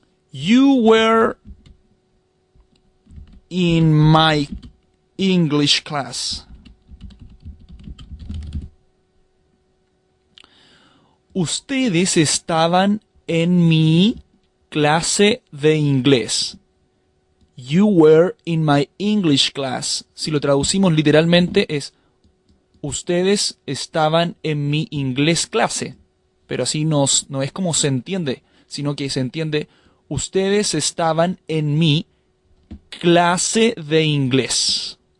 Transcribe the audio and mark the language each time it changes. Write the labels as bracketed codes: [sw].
[en] You were in my English class. [es] Ustedes estaban en mi clase de inglés. [en] You were in my English class. [es] Si lo traducimos literalmente es ustedes estaban en mi inglés clase. Pero así no es como se entiende, sino que se entiende ustedes estaban en mi clase de inglés.